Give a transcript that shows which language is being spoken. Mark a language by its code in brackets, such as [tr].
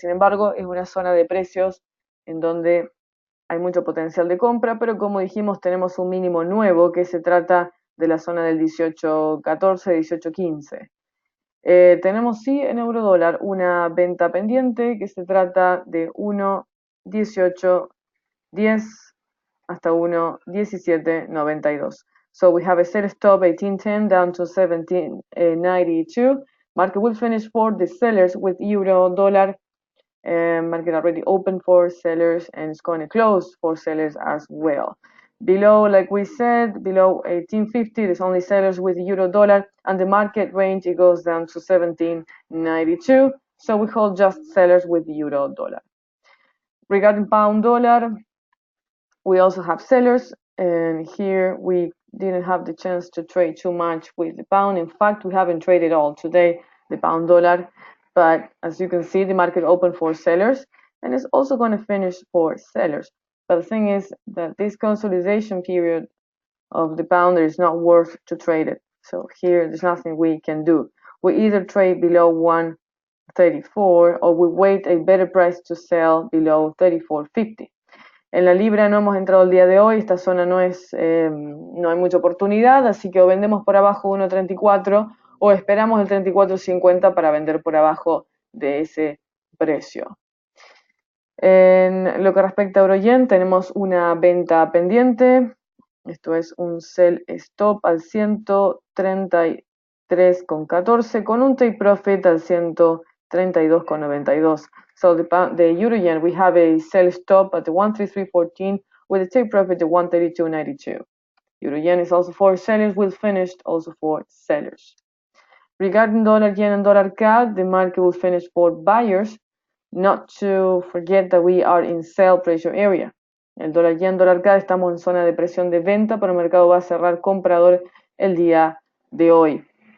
[es] Sin embargo, es una zona de precios en donde hay mucho potencial de compra, pero como dijimos, tenemos un mínimo nuevo que se trata de la zona del 18.14, 18.15. Tenemos sí en euro dólar una venta pendiente que se trata de 1.1810 hasta 1.1792. [en] So we have a set stop 1810 down to 1792. Market will finish for the sellers with euro dollar. Market already open for sellers and it's going to close for sellers as well. Below, like we said, below 1850, there's only sellers with euro dollar, and the market range it goes down to 1792. So we hold just sellers with euro dollar. Regarding pound dollar, we also have sellers, and here we didn't have the chance to trade too much with the pound. In fact, we haven't traded all today, the pound dollar, but as you can see, the market opened for sellers, and it's also going to finish for sellers. But the thing is that this consolidation period of the pound is not worth to trade it. So here, there's nothing we can do. We either trade below 134 or we wait a better price to sell below 34.50. [es] En la libra no hemos entrado el día de hoy, esta zona no hay mucha oportunidad, así que o vendemos por abajo 1.34 o esperamos el 34.50 para vender por abajo de ese precio. En lo que respecta a euro-yen, tenemos una venta pendiente, esto es un sell stop al 133.14 con un take profit al 132.92. [en] So the euro yen, we have a sell stop at the 133.14 with a take profit at 132.92. Euro yen is also for sellers, will finish also for sellers. Regarding dollar yen and dollar CAD, the market will finish for buyers. Not to forget that we are in sell pressure area. [es] El dólar yen, dólar CAD estamos en zona de presión de venta, pero el mercado va a cerrar comprador el día de hoy.